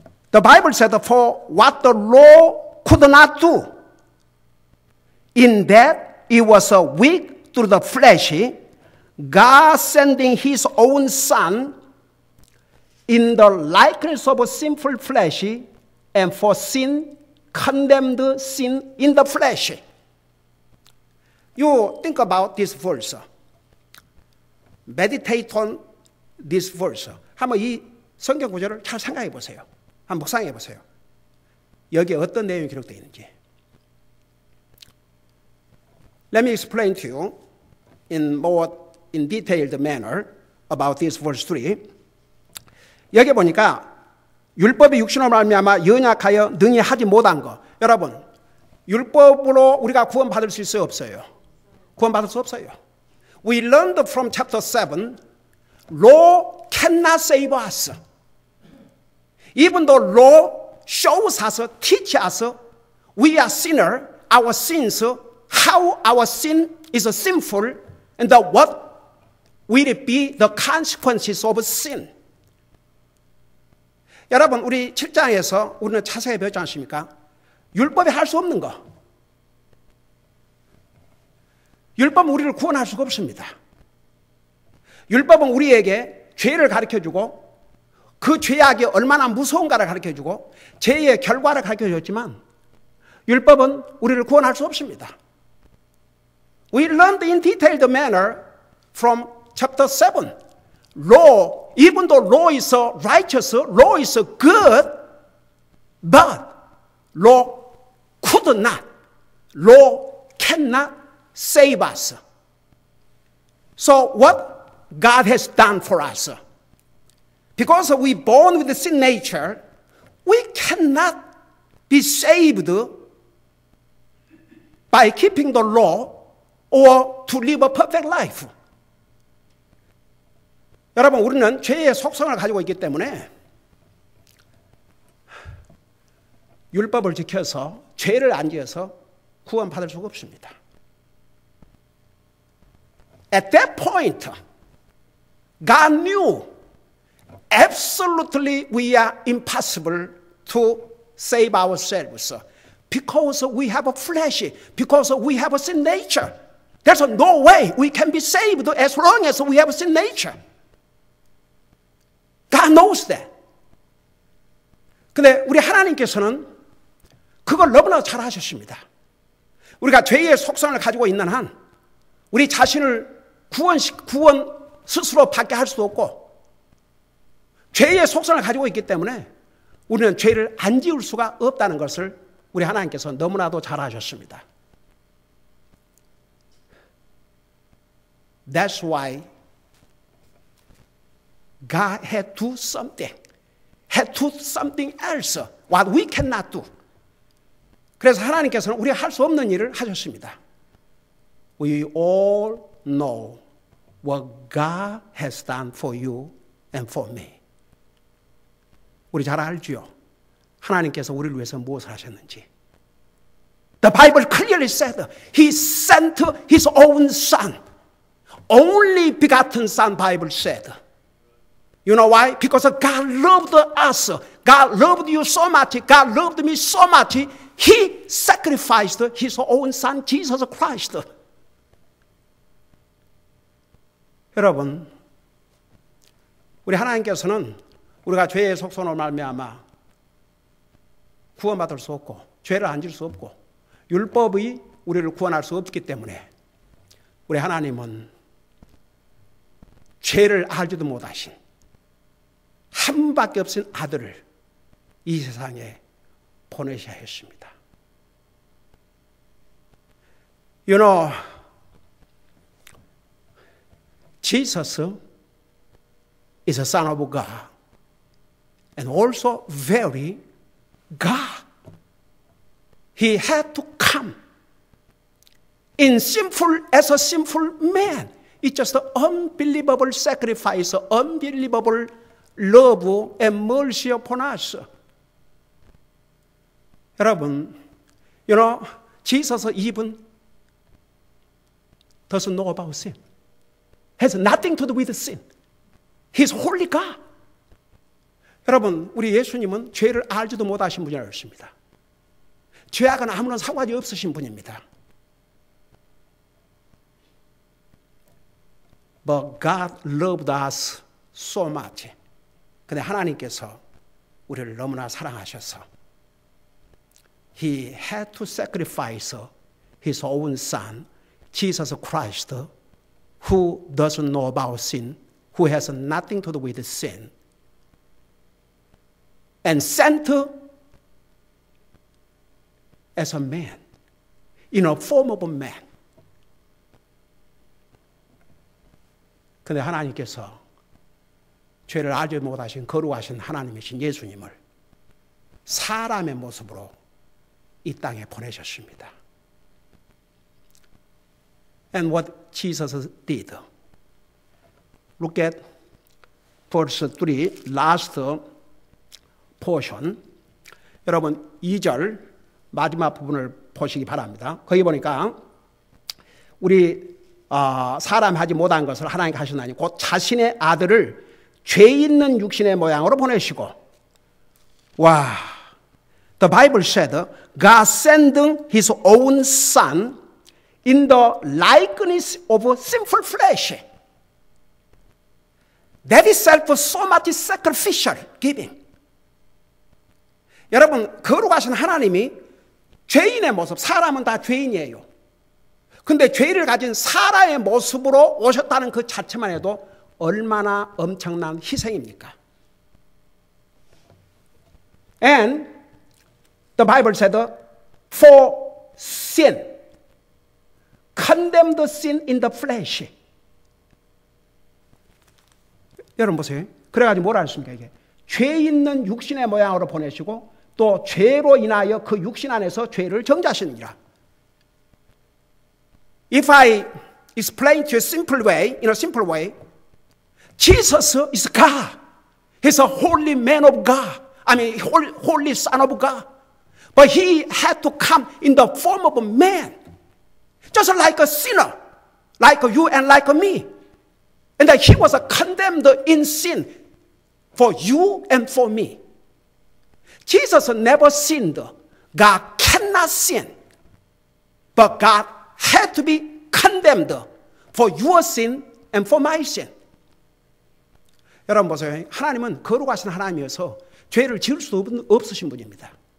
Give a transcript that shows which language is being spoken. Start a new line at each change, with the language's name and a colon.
English: The Bible said, "For what the law could not do, in that it was weak through the flesh, God sending His own Son in the likeness of a sinful flesh, and for sin condemned sin in the flesh." You think about this verse. Meditate on this verse.
Korean: 한번 이 성경 구절을 잘 생각해 보세요. 한번 묵상해 보세요. 여기에 어떤 내용이 기록되어 있는지.
English: Let me explain to you in detailed manner about this verse 3.
Korean: 여기 보니까 율법이 육신으로 말미암아 연약하여 능히 하지 못한 것. 여러분, 율법으로 우리가 구원받을 수 있어요, 없어요? 구원받을 수 없어요.
English: We learned from chapter 7, law cannot save us. Even though law shows us, teach us, we are sinner, our sins, how our sin is sinful, and what will it be the consequences of sin.
Korean: 여러분, 우리 7장에서 우리는 자세히 배웠지 않습니까? 율법이 할 수 없는 거. 율법은 우리를 구원할 수가 없습니다. 율법은 우리에게 죄를 가르쳐주고 그 죄악이 얼마나 무서운가를 가르쳐주고 죄의 결과를 가르쳐줬지만 율법은 우리를 구원할 수 없습니다.
English: We learned in detailed manner from chapter 7. Law, even though law is righteous, law is good, but law could not, law cannot save us. So what God has done for us? Because we born with the sin nature, we cannot be saved by keeping the law or to live a perfect life.
Korean: 여러분, 우리는 죄의 속성을 가지고 있기 때문에 율법을 지켜서 죄를 안 지어서 구원받을 수가 없습니다.
English: At that point, God knew absolutely we are impossible to save ourselves because we have a flesh, because we have a sin nature. There's no way we can be saved as long as we have a sin nature. God knows that.
Korean: 근데 우리 하나님께서는 그걸 너무나 잘 하셨습니다. 우리가 죄의 속성을 가지고 있는 한 우리 자신을 구원 스스로 받게 할 수도 없고 죄의 속성을 가지고 있기 때문에 우리는 죄를 안 지을 수가 없다는 것을 우리 하나님께서 너무나도 잘 하셨습니다.
English: That's why God had to do something. Had to do something else. What we cannot do.
Korean: 그래서 하나님께서는 우리가 할 수 없는 일을 하셨습니다.
English: We all know what God has done for you and for me.
Korean: 우리 잘 알지요. 하나님께서 우리를 위해서 무엇을 하셨는지.
English: The Bible clearly said He sent His own Son. Only begotten Son, Bible said. You know why? Because God loved us. God loved you so much. God loved me so much. He sacrificed His own Son, Jesus Christ.
Korean: 여러분, 우리 하나님께서는 우리가 죄의 속성으로 말미암아 구원받을 수 없고 죄를 안 질 수 없고 율법이 우리를 구원할 수 없기 때문에 우리 하나님은 죄를 알지도 못하신 한 분밖에 없은 아들을 이 세상에 보내셔야 했습니다.
English: You know, Jesus is a son of God and also very God. He had to come in sinful as a sinful man. It's just an unbelievable sacrifice, unbelievable love and mercy upon us. 여러분, you know, Jesus even doesn't know about sin. Has nothing to do with sin. He's holy God.
Korean: 여러분, 우리 예수님은 죄를 알지도 못하신 분이었습니다. 죄악은 아무런 상관이 없으신 분입니다.
English: But God loved us so much.
Korean: 근데 하나님께서 우리를 너무나 사랑하셔서
English: He had to sacrifice His own Son, Jesus Christ, who doesn't know about sin, who has nothing to do with sin, and sent as a man, in a form of a man.
Korean: 그런데 하나님께서 죄를 알지 못하신 거룩하신 하나님이신 예수님을 사람의 모습으로 이 땅에 보내셨습니다.
English: And what Jesus did. Look at verse 3, last portion.
Korean: 여러분 2절 마지막 부분을 보시기 바랍니다. 거기 보니까 우리 사람이 하지 못한 것을 하나님께 하셨나니 곧 자신의 아들을 죄 있는 육신의 모양으로 보내시고 와,
English: the Bible said God sending His own Son in the likeness of sinful flesh. That itself so much sacrificial giving.
Korean: 여러분 거룩하신 하나님이 죄인의 모습, 사람은 다 죄인이에요. 근데 죄를 가진 사람의 모습으로 오셨다는 그 자체만 해도 얼마나 엄청난 희생입니까?
English: And the Bible said, for sin, condemned sin in the flesh.
Korean: 여러분 보세요. 그래가지고 뭐라 했습니까? 이게 죄 있는 육신의 모양으로 보내시고 또 죄로 인하여 그 육신 안에서 죄를 정죄하시느니라.
English: If I explain to you in a simple way, Jesus is God. He's a holy man of God. I mean, holy Son of God. But He had to come in the form of a man. Just like a sinner, like you and like me. And that He was condemned in sin for you and for me. Jesus never sinned. God cannot sin. But God had to be condemned for your sin and for my sin.
Korean: 여러분 보세요. 하나님은 거룩하신 하나님이어서 죄를 지을 수 없으신 분입니다.